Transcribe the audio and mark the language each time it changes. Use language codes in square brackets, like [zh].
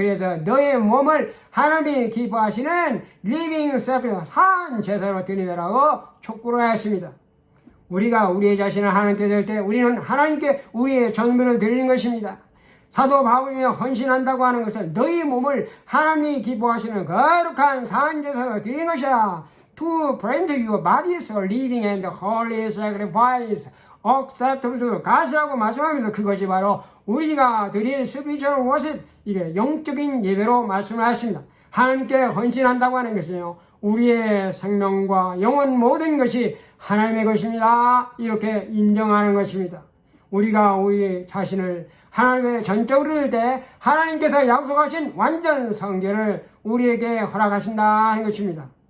[ko] 그래서 너의 몸을 하나님이 기뻐하시는 [en] living sacrifice, [ko] 산 제사로 드리라고 촉구를 하십니다. 우리가 우리의 자신을 하나님께 드릴 때 우리는 하나님께 우리의 전부를 드리는 것입니다. 사도 바울이 헌신한다고 하는 것은 너희 몸을 하나님이 기뻐하시는 거룩한 산제사로 드리는 것이야. [en] To present your bodies a living and holy sacrifice acceptable to God이라고 [ko] 말씀하면서 그것이 바로 우리가 드릴 [en] spiritual worship, [ko] 이게 영적인 예배로 말씀을 하십니다. 하나님께 헌신한다고 하는 것은요 우리의 생명과 영혼 모든 것이 하나님의 것입니다. 이렇게 인정하는 것입니다. 우리가 우리 자신을 하나님의 전적으로 드릴 때 하나님께서 약속하신 완전 성결을 우리에게 허락하신다 하는 것입니다.